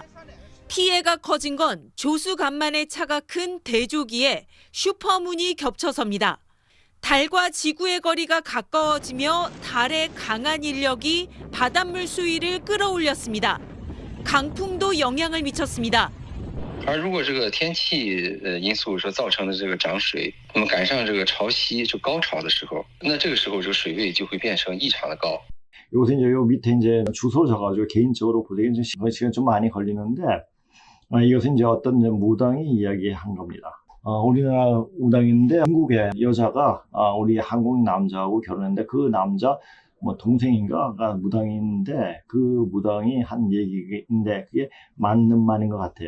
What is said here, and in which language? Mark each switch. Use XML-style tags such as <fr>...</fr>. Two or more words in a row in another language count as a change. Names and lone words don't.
<ko>피해가 커진 건 조수 간만에 차가 큰 대조기에 슈퍼문이 겹쳐섭니다. 달과 지구의 거리가 가까워지며 달의 강한 인력이 바닷물 수위를 끌어올렸습니다. 강풍도 영향을 미쳤습니다.</ko> <zh>而如果这个天气因素所造成的这个涨水，那么赶上这个潮汐就高潮的时候，那这个时候这个水位就会变成异常的高。</zh> <ko>요새 이제 요 밑에 이제 주소 적어가지고 개인적으로 보기엔 좀 시간 좀 많이 걸리는데, 이것은 이제 어떤 무당이 이야기한 겁니다. 우리나라 무당인데 중국의 여자가 우리 한국 남자하고 결혼했는데 그 남자 뭐 동생인가가 무당인데 그 무당이 한 얘기인데 그게 맞는 말인 것 같아요.</ko>